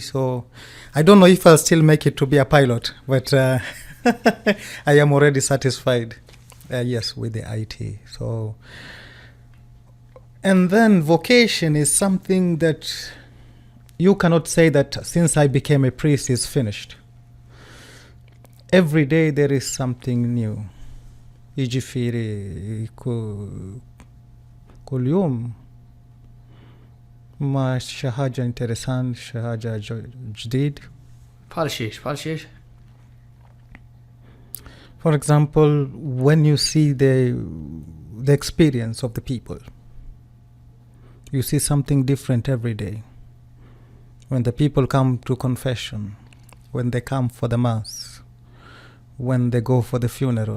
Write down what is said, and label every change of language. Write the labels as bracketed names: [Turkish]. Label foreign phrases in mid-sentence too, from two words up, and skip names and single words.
[English] So I don't know if I'll still make it to be a pilot, but I am already satisfied, yes, with the IT. So. And then vocation is something that you cannot say that since I became a priest is finished. Every day there is something new. [Maltese] Jiġifieri kull jum ma xi ħaġa interessanti, xi ħaġa ġdid. Bħal xiex? [English] For example, when you see the experience of the people, you see something different every day. When the people come to confession, when they come for the mass, when they go for the funeral.